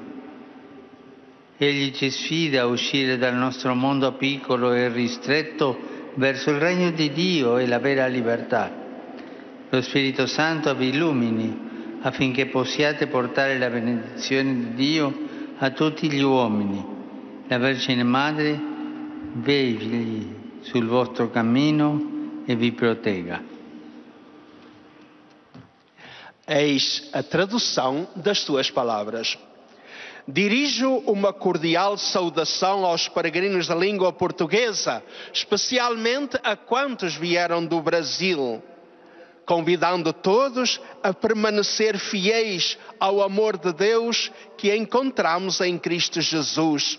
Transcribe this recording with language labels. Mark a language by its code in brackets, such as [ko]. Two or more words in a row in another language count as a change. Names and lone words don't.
[it] Egli ci sfida a uscire dal nostro mondo piccolo e ristretto verso il regno di Dio e la vera libertà. Lo Spirito Santo vi illumini affinché possiate portare la benedizione di Dio a tutti gli uomini. La Vergine Madre vegli sul vostro cammino e vi protegga. [pt] Eis a tradução das suas palavras. Dirijo uma cordial saudação aos peregrinos da língua portuguesa, especialmente a quantos vieram do Brasil, convidando todos a permanecer fiéis ao amor de Deus que encontramos em Cristo Jesus.